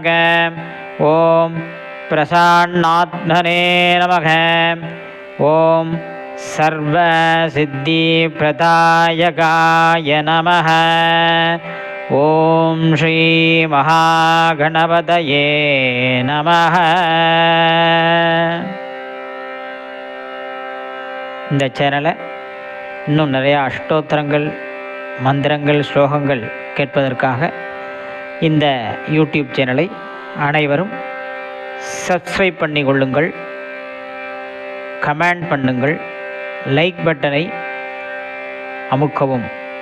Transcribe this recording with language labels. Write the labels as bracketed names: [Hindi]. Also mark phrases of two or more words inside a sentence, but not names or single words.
[Sanskrit] ॐ प्रसन्नात्मने नमः. ॐ सर्वसिद्धिप्रदायकाय नमः. ॐ श्रीमहागणपतये नमः. [Tamil] இந்த சேனலை இன்னும் நிறையா அஷ்டோத்திரங்கள், மந்திரங்கள், ஸ்லோகங்கள் கேட்பதற்காக இந்த யூடியூப் சேனலை அனைவரும் சப்ஸ்கிரைப் பண்ணி கொள்ளுங்கள், கமெண்ட் பண்ணுங்கள், [English] like button [Tamil] அமுக்கவும்.